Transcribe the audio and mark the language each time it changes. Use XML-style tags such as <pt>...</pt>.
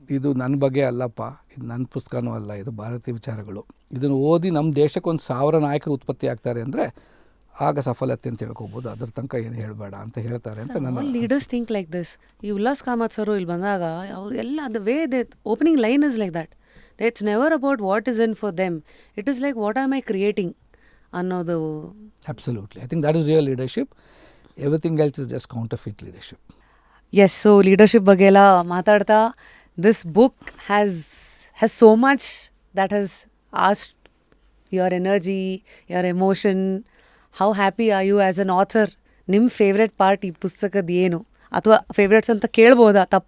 <kn>ಇದು ನನ್ನ ಬಗ್ಗೆ ಅಲ್ಲಪ್ಪ, ಇದು ನನ್ನ ಪುಸ್ತಕನೂ ಅಲ್ಲ, ಇದು ಭಾರತೀಯ ವಿಚಾರಗಳು. ಇದನ್ನು ಓದಿ ನಮ್ಮ ದೇಶಕ್ಕೆ 1,000 ನಾಯಕರು ಉತ್ಪತ್ತಿ ಆಗ್ತಾರೆ ಅಂದರೆ ಆಗ ಸಫಲತೆ ಅಂತ ಹೇಳ್ಕೋಬೋದು, ಅದ್ರ ತನಕ ಏನು ಹೇಳಬೇಡ ಅಂತ ಹೇಳ್ತಾರೆ ಅಂತ ನನ್ನ</kn> <en>Leaders think like this.</en> <kn>ಈ ಉಲ್ಲಾಸ್ ಕಾಮತ್ ಸರು ಇಲ್ಲಿ ಬಂದಾಗ ಅವ್ರು ಎಲ್ಲ</kn> <en>The way they opening line is like that. It's never about what is in for them. It is like, what am I creating?</en> <kn>ಅನ್ನೋದು.</kn> <en>Absolutely. I think that is real leadership. Everything else is just counterfeit leadership. Yes, so leadership</en> <kn>ಬಗ್ಗೆ ಎಲ್ಲ ಮಾತಾಡ್ತಾ,</kn> <en>this book has so much that has asked your energy, your emotion. How happy are you as an author?</en> <kn>ನಿಮ್ಮ favourite part ಈ ಪುಸ್ತಕದ ಏನು, ಅಥವಾ favourites ಅಂತ ಕೇಳ್ಬೋದಾ?</kn>